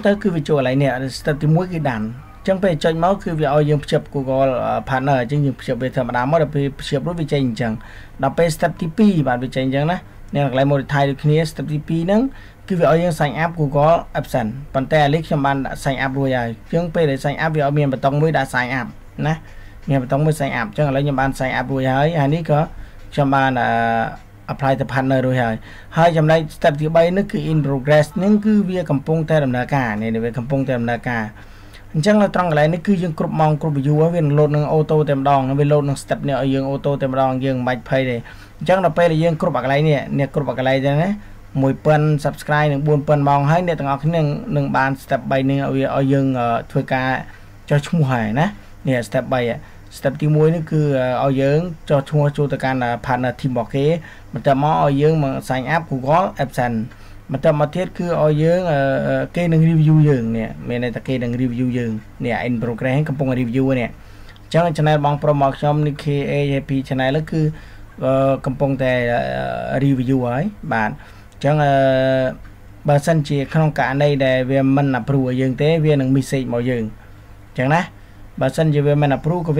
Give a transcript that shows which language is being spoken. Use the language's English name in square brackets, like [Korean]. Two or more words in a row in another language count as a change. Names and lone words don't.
[Khmer] ទៅគឺវាចូលកន្លែងនេះ step ទី1គឺដានចឹងពេលចុចមកគឺវាឲ្យយើងភ្ជាប់ Google Partner អញ្ចឹងយើងភ្ជាប់វាធម្មតាមកដល់ពេលភ្ជាប់រួចវាចេញអញ្ចឹងដល់ពេល step ទី2បាទវាចេញអញ្ចឹងណានៅកន្លែង monetize ដូចគ្នា step ទី2ហ្នឹងគឺវាឲ្យយើង [English] sign up Google AdSense [Khmer] ប៉ុន្តែឥឡូវខ្ញុំបាន [English] sign up [Khmer] រួចហើយជាងពេលដែល [English] sign up [Khmer] វាឲ្យមានប៊ូតុងមួយដាក់ [English] sign up [Khmer] ណាមានប៊ូតុងមួយ [English] sign up [Khmer] អញ្ចឹងឥឡូវខ្ញុំបាន [English] sign up [Khmer] រួចហើយហើយនេះក៏ខ្ញុំបាន apply ទៅ partner រួចហើយចំណែក step ទី3នេះគឺ [English] in progress [Khmer] ហ្នឹងគឺវាកំពុងតែដំណើរការនេះវាកំពុងតែដំណើរការអញ្ចឹងនៅត្រង់កន្លែងនេះគឺយើងគ្រប់ម៉ោងគ្រប់ view ហើយវានឹង load នឹង auto តែម្ដងវា load នឹង step នេះឲ្យយើង auto តែម្ដងយើងមិនបាច់ភ័យទេអញ្ចឹងដល់ពេលដែលយើងគ្រប់កន្លែង នេះគ្រប់កន្លែងទៅណា 1000 subscribe និង 4000 ម៉ោងហើយអ្នកទាំងអស់គ្នានឹងបាន step 3នេះឲ្យយើងធ្វើការចុះឈ្មោះហើយណានេះ step 3 step ទី1នេះគឺឲ្យយើងចុះឈ្មោះចូលទៅកាន់ [English] partner team [Khmer] របស់គេបន្ទាប់មកឲ្យយើងមក [English] sign up Google AdSense [Khmer] បន្ទាប់មកទៀតគឺឲ្យយើងគេនឹង review យើងនេះមានន័យថាគេនឹង review យើងនេះ [English] in progress [Khmer] កំពុង review នេះអញ្ចឹង channel បងប្រុសមកខ្ញុំនេះ KAP channel គឺកំពុងតែ review ហើយបាទអញ្ចឹងបើសិនជាក្នុងករណីដែលវាមិន approve ឲ្យយើងទេវានឹង message មកយើងអញ្ចឹងណាបើសិនជាវាមិន approve ក៏វា